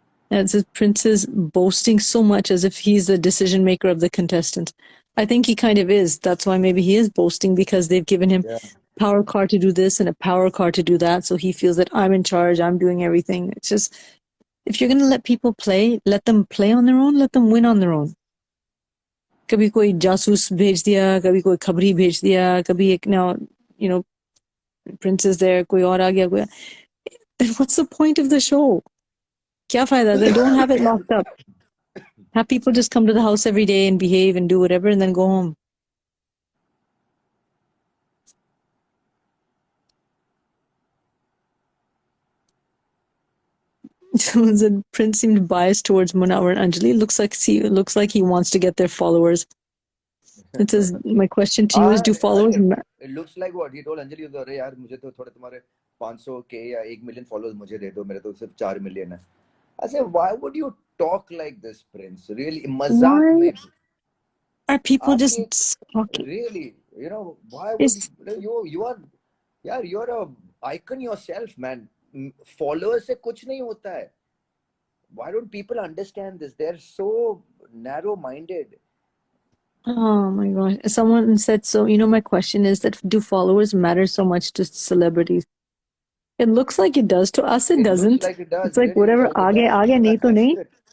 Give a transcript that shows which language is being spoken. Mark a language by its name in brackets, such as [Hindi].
[English] As if Prince is boasting so much as if he's the decision maker of the contestants. I think he kind of is. That's why maybe he is boasting, because they've given him power card to do this and a power card to do that. So he feels that I'm in charge. I'm doing everything. It's just, if you're going to let people play, let them play on their own. Let them win on their own. [Hindi] कभी कोई जासूस भेज दिया, कभी कोई खबरी भेज दिया, कभी एक [English] now, Prince is there, [Hindi] कोई और आ गया, [English] then what's the point of the show? [Hindi] क्या फायदा? [English] Then don't have it locked up. Have people just come to the house every day and behave and do whatever and then go home. Someone said Prince seemed biased towards Munawar and Anjali. Looks like he wants to get their followers. It says, my question to you is, do followers... It looks like what he told Anjali, [Hindi] अरे यार मुझे तो थोड़े तुम्हारे 500K या 1 million followers मुझे दे दो, मेरे तो सिर्फ 4 million है. [English] I said, why would you talk like this, Prince? Really, [Hindi] मजाक में. [English] Are people just talking? Really, why would you are, यार, you're a icon yourself, man. [Hindi] Followers से कुछ नहीं होता है. [English] Why don't people understand this? They're so narrow-minded. Oh my gosh. Someone said so. My question is that, do followers matter so much to celebrities? It looks like it does. To us, it doesn't. Looks like it does. It's like really whatever, looks like [Hindi] aage nahi to nahi.